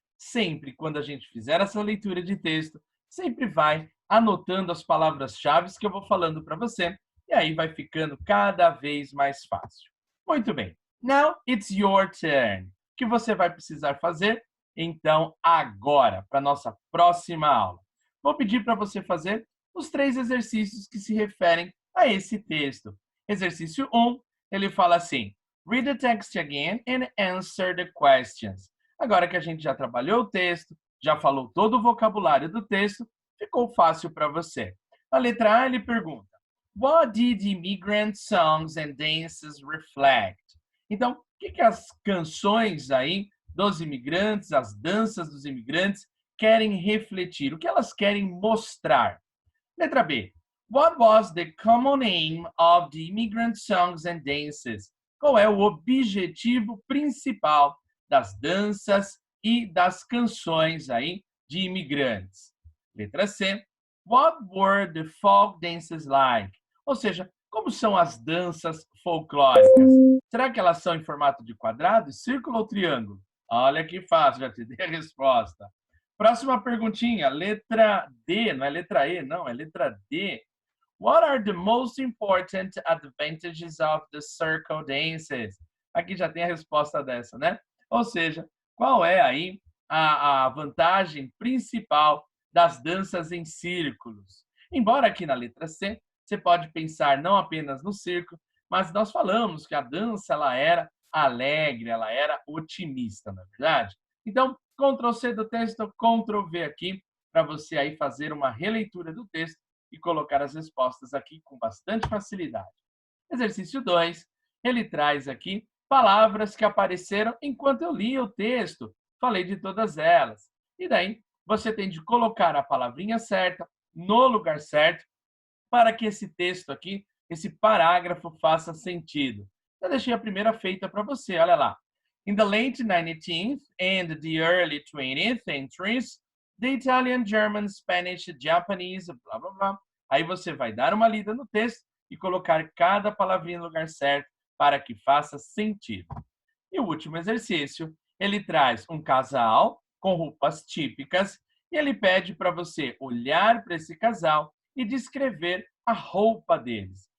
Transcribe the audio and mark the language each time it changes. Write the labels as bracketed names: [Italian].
[Portuguese] Sempre, quando a gente fizer essa leitura de texto, sempre vai anotando as palavras-chave que eu vou falando para você, e aí vai ficando cada vez mais fácil. Muito bem. [English] Now it's your turn. [Portuguese] O que você vai precisar fazer, então, agora, para a nossa próxima aula? Vou pedir para você fazer os 3 exercícios que se referem a esse texto. Exercício 1, ele fala assim: [English] Read the text again and answer the questions. [Portuguese] Agora que a gente já trabalhou o texto, já falou todo o vocabulário do texto, ficou fácil para você. Na letra A, ele pergunta: [English] What did immigrant songs and dances reflect? [Portuguese] Então, o que as canções aí dos imigrantes, as danças dos imigrantes, querem refletir? O que elas querem mostrar? Letra B. [English] What was the common aim of the immigrant songs and dances? [Portuguese] Qual é o objetivo principal das danças e das canções aí de imigrantes? Letra C. [English] What were the folk dances like? [Portuguese] Ou seja, como são as danças folclóricas? Será que elas são em formato de quadrado, círculo ou triângulo? Olha que fácil, já te dei a resposta. Próxima perguntinha, letra D, não é letra E, não, é letra D. [English] What are the most important advantages of the circle dances? [Portuguese] Aqui já tem a resposta dessa, né? Ou seja, qual é aí a vantagem principal das danças em círculos? Embora aqui na letra C, você pode pensar não apenas no círculo, mas nós falamos que a dança ela era alegre, ela era otimista, não é verdade? Então, Ctrl+C do texto, Ctrl+V aqui, para você aí fazer uma releitura do texto e colocar as respostas aqui com bastante facilidade. Exercício 2, ele traz aqui palavras que apareceram enquanto eu lia o texto. Falei de todas elas. E daí, você tem de colocar a palavrinha certa no lugar certo para que esse texto aqui, esse parágrafo faça sentido. Eu deixei a primeira feita para você, olha lá. [English] In the late 19th and the early 20th centuries, the Italian, German, Spanish, Japanese, blá, blá, blá. [Portuguese] Aí você vai dar uma lida no texto e colocar cada palavrinha no lugar certo para que faça sentido. E o último exercício, ele traz um casal com roupas típicas e ele pede para você olhar para esse casal e descrever a roupa deles.